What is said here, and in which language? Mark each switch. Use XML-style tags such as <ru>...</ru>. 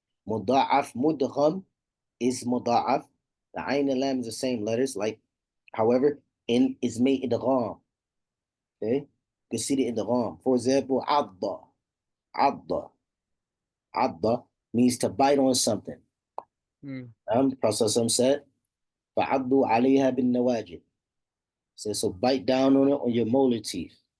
<en>Muda'af mudgham is muda'af. The ayn and lam is the same letters, like, however, in is made idgham. Okay? You can see the idgham. For example, adda. Adda. Adda means to bite on something. Prophet said,</en> <ar>فَعَضُّوا عَلَيْهَا بِالنَّوَاجِذ.</ar> <en>So bite down on it on your molar teeth.</en>